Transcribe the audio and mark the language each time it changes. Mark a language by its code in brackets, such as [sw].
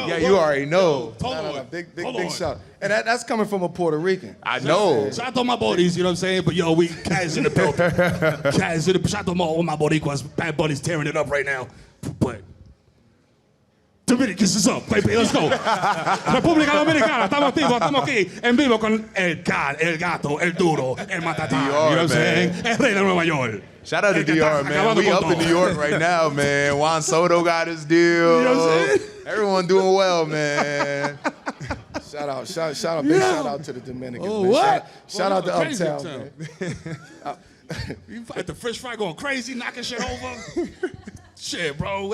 [en] Yeah, you already know. Big shout. And that's coming from a Puerto Rican. I know. Shout out to my buddies, you know what I'm saying? But yo, we Kaz in the building. Shout out to all my boricuas. Bad buddies tearing it up right now. But Dominicans is up, baby. Let's go. [es] República Dominicana, estamos activos, estamos aquí en vivo con el Carl, el gato, el duro, el matatán. [en] You know what I'm saying? [es] El rey de Nueva York. [en] Shout out to DR, man. We up in New York right now, man. Juan Soto got his deal. You know what I'm saying? Everyone doing well, man. Shout out, big shout out to the Dominicans. Oh, man. what? Shout out to Crazy Uptown, town. man. You at the fish fry going crazy, knocking shit over. Shit, bro.